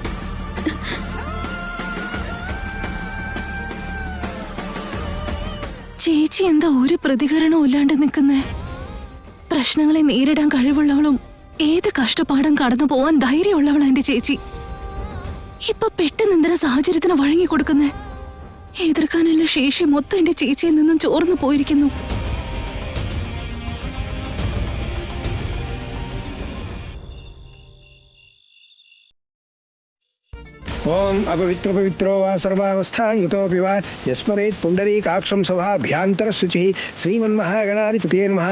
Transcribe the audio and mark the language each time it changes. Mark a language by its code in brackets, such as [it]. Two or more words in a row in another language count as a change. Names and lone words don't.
[ml] ചേച്ചി എന്താ ഒരു പ്രതികരണവും ഇല്ലാണ്ട് നിൽക്കുന്നേ? പ്രശ്നങ്ങളെ നേരിടാൻ കഴിവുള്ളവളും ഏത് കഷ്ടപ്പാടും കടന്നു പോവാൻ ധൈര്യമുള്ളവളാ എന്റെ ചേച്ചി. ഇപ്പൊ പെട്ടെന്ന് എന്തിനാ സാഹചര്യത്തിന് വഴങ്ങി കൊടുക്കുന്നേ? എതിർക്കാനുള്ള ശേഷി മൊത്തം എന്റെ ചേച്ചിയിൽ നിന്നും ചോർന്നു പോയിരിക്കുന്നു. [sa] ओम अपवित्र पवित्रो वा सर्वावस्था युतोऽपि वा यस्मरेत् पुण्डरीकाक्षं सभाभ्यान्तर शुचिः श्रीमन्महागणाधिपतये नमः।